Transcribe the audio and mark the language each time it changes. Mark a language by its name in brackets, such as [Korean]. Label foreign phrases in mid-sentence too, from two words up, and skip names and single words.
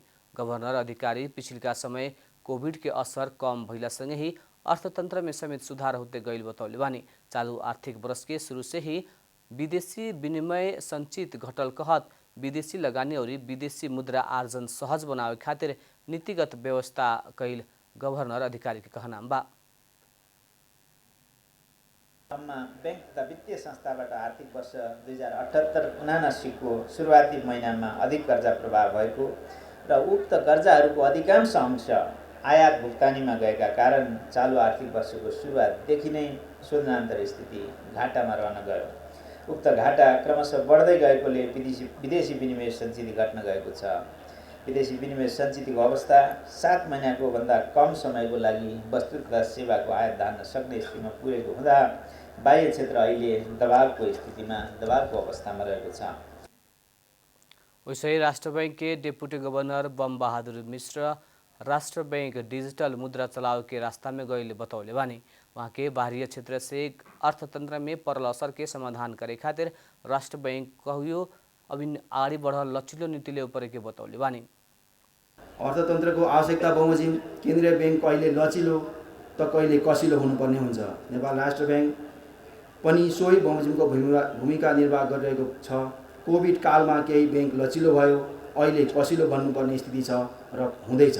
[Bhojpuri] गवर्नर अधिकारी पिछिल्का समय कोविड के असर कम भइला सँगै ही अर्थतंत्र में समेत सुधार होते गईल बतौले बानी। चालू आर्थिक वर्ष के शुरू से ही विदेशी विनिमय संचित घटल कहत विदेशी लगानी और विदेशी मुद्रा आर्जन सहज बनावे खातिर नीतिगत व्यवस्था कैल गवर्नर अधिकारी के कहना बा। [Nepali] बैंक तथा वित्तीय संस्थाबाट आर्थिक वर्ष 2078-79 को सुरुवाती महिनामा अधिक कर्जा प्रभाव भएको र उक्त कर्जाहरूको अधिकांश अंश आयात भुक्तानीमा गएका कारण चालू आर्थिक वर्षको सुरुवातदेखि नै शोधनान्तर स्थिति घाटामा रहन गयो। उक्त घाटा क्रमशः बढ्दै गएकोले विदेशी विनिमय सञ्चित घट्न गएको छ। विदेशी विनिमय सञ्चितको अवस्था 7 महिनाको भन्दा कम समयको लागि वस्तु तथा सेवाको आयात धान्न सक्ने स्थितिमा पुगेको हुँदा बाह्य क्षेत्र अहिले दबावको अवस्थामा रहेको छ। [Bhojpuri] वैसे राष्ट्र बैंक के डेप्यूटी गवर्नर बम बहादुर मिश्र राष्ट्र बैंक डिजिटल मुद्रा चलाव के रास्ता में गए बतौले बानी। वहाँ के बाहरी क्षेत्र से अर्थतंत्र में पड़ल असर के समाधान करे खातिर राष्ट्र बैंक कहियो अभी आगे बढ़ल लचिलो नीति ऊपर के बतौले बानी। [Nepali] अर्थतन्त्रको आवश्यकता बमोजिम केन्द्रीय बैंक कहिले लचिलो त कहिले कसिलो हुनुपर्ने हुन्छ। नेपाल राष्ट्र बैंक पनि सोही बमोजिमको भूमिका निर्वाह गरिरहेको छ। कोभिड कालमा केही बैंक लचिलो भयो, अहिले कसिलो बन्नुपर्ने स्थिति छ र हुँदैछ।